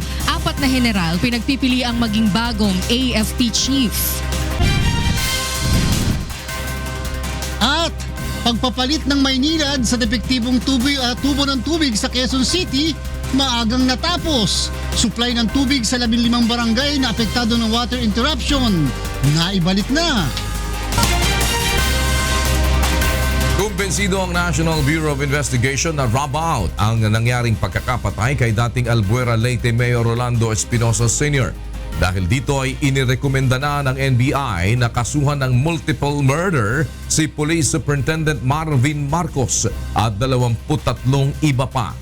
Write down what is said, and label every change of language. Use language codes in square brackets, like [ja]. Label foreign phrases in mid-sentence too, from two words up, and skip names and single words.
[tl] 4 na general pinagpipili ang maging bagong AFP Chief. At pagpapalit ng Maynilad sa depektibong tubo ng tubig sa Quezon City, maagang natapos. Supply ng tubig sa 15 barangay na apektado ng [en] water interruption, [tl] naibalik na. Kumbensido ang National Bureau of Investigation na [en] rub out [tl] ang nangyaring pagkakapatay kay dating Albuera Leyte Mayor Rolando Espinosa Sr. Dahil dito ay inirekomenda na ng NBI na kasuhan ng [en] multiple murder [tl] si Police Superintendent Marvin Marcos at 23 iba pa.